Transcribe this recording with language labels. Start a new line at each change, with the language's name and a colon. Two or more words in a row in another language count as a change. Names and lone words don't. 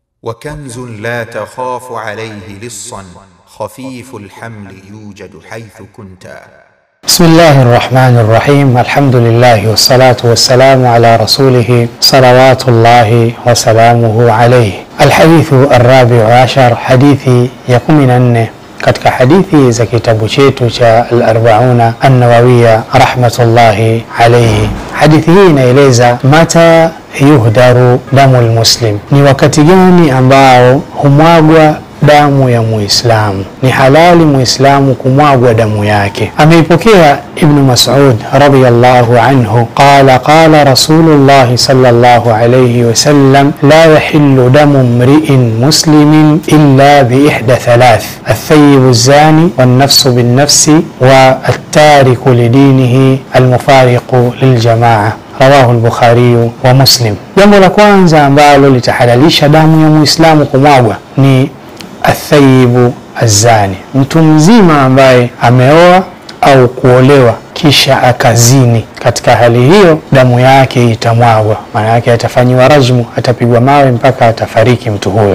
Arabic: وكنز لا تخاف عليه لصا خفيف الحمل يوجد حيث كنت. بسم الله الرحمن الرحيم. الحمد لله والصلاة والسلام على رسوله صلوات الله وسلامه عليه. الحديث الرابع عشر،
Swahili: hadithi ya 14 katika hadithi za kitabu chetu cha al-40 an-Nawawiyya
Arabic: رحمة الله عليه.
Swahili: Hadithi hii inaeleza
Arabic: متى يهدر دم المسلم,
Swahili: ni wakati gani ambao humwagwa damu ya Muislamu, ni halali Muislamu kumwagwa damu yake.
Arabic: Ameipokea Ibn Mas'ud رضي الله عنه قال قال رسول الله صلى الله عليه وسلم لا يحل دم امرئ مسلم إلا بإحدى ثلاث, الثيب الزاني والنفس بالنفس والتارك لدينه المفارق للجماعة. رواه البخاري ومسلم.
Swahili: Jambo la kwanza ambalo litahalalisha damu ya Muislamu kumwagwa ni
Arabic: الثيب الزاني,
Swahili: mtu mzima ambaye ameoa au kuolewa kisha akazini. Katika hali hiyo damu yake itamwagwa, maana yake atafanywa rajmu, atapigwa mawe mpaka atafariki mtu huyo.